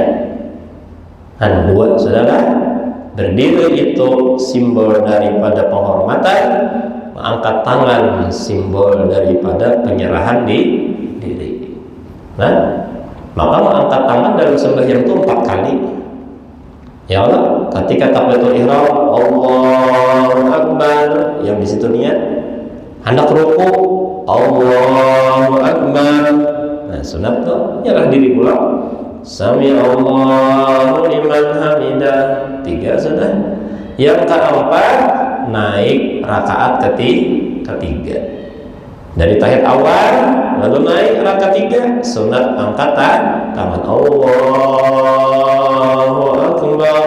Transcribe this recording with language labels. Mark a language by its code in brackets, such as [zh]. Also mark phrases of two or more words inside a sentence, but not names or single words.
[id] Nah, dua saudara, berdiri itu simbol daripada penghormatan, mengangkat tangan simbol daripada penyerahan diri. Nah, maka mengangkat tangan dalam sembahyang itu 4 kali. Ya Allah, ketika [ar] تكبيرة الإحرام, الله أكبر, [id] yang di situ niat. Hendak ruku, [ar] الله أكبر. [id] Nah, sunat tuh nyerah diri pula. [ar] سمع الله لمن حمده. 3 sudah. [id] Yang keempat naik rakaat ketiga. Dari tahiyat awal lalu naik rakaat 3, sunat angkat tangan [ar] الله أكبر.